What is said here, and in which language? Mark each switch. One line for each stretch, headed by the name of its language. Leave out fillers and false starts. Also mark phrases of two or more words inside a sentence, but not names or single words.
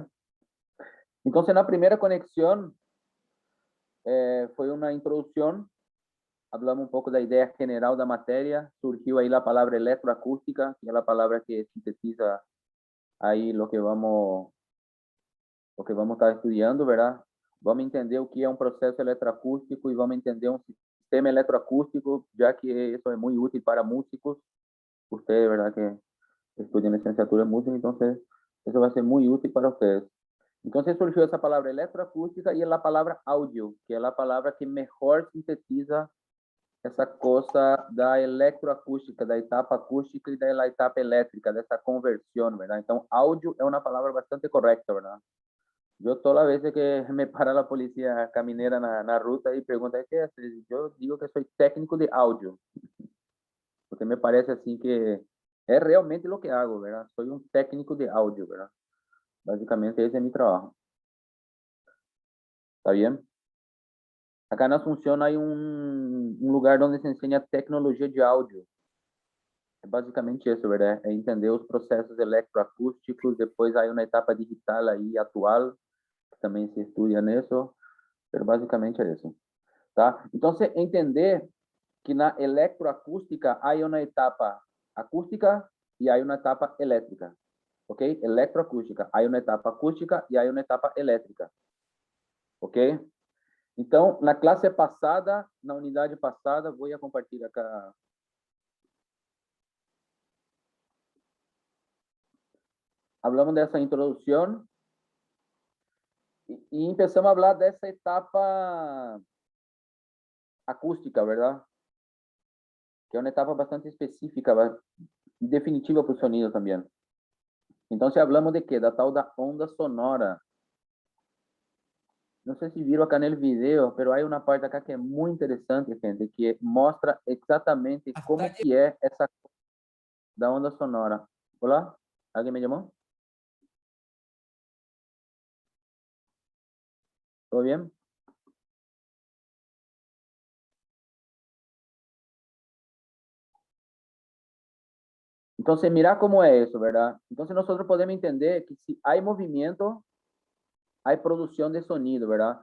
Spanish: Entonces, la primera conexión fue una introducción. Hablamos un poco de la idea general de la materia. Surgió ahí la palabra electroacústica, que es la palabra que sintetiza ahí lo que vamos a estar estudiando, ¿verdad? Vamos a entender
Portuguese: o que é um processo eletroacústico e vamos a entender um sistema eletroacústico, já que isso é muito útil para músicos.
Spanish: Ustedes, ¿verdad? Que estudian licenciatura en música, entonces eso va a ser muy útil para ustedes. Entonces surgió esa palabra electroacústica y la palabra audio, que es la palabra que mejor sintetiza
Portuguese: essa coisa da eletroacústica, da etapa acústica e da etapa elétrica, dessa conversão, verdade? Então, áudio é uma palavra bastante correta, verdade? Eu toda vez que me para a polícia caminera na ruta e pergunta
Spanish: qué es,
Portuguese: eu digo que sou técnico de áudio, porque me parece assim que é realmente o que hago, verdade? Sou um técnico de áudio, verdade? Basicamente esse é meu trabalho.
Spanish: ¿Está bien? Acá na Asunción hay un lugar donde se enseña tecnologia de áudio.
Portuguese: É basicamente isso, verdade? É entender os processos eletroacústicos, depois aí uma etapa digital aí atual, que também se estuda nisso, mas basicamente é isso, tá? Então, você entender que na eletroacústica há uma etapa acústica e há uma etapa elétrica, ok? Eletroacústica, há uma etapa acústica e há uma etapa elétrica, ok? Então, na classe passada, na unidade passada, vou compartilhar acá. Hablamos dessa introdução e começamos a falar dessa etapa acústica, ¿verdad? Que é uma etapa bastante específica e definitiva para o sonido também. Então, se hablamos de quê? Da tal da onda sonora. Não sei se viram acá no vídeo, mas há uma parte acá que é muito interessante, gente, que mostra exatamente como que é essa da onda sonora. Olá? Alguém me chamou?
Spanish: ¿Todo bien? Entonces, mira cómo es eso, ¿verdad? Entonces, nosotros podemos entender que si hay movimiento, hay producción de sonido, ¿verdad?